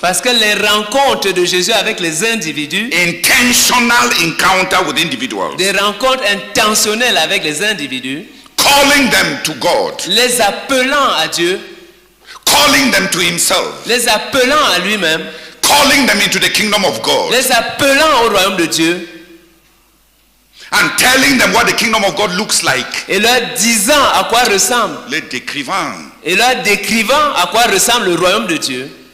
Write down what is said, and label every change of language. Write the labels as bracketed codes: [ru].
[fr] Parce que les rencontres de Jésus avec les individus, [en] intentional encounter with individuals, [fr] des rencontres intentionnelles avec les individus, [en] calling them to God, [fr] les appelant à Dieu, [en] calling them to himself, [fr] les appelant à lui-même, [en] calling them into the kingdom of God, [fr] les appelant au royaume de Dieu, [en] and telling them what the kingdom of God looks like. [fr] et leur disant à quoi ressemble, Les décrivant, et leur décrivant à quoi ressemble le royaume de Dieu,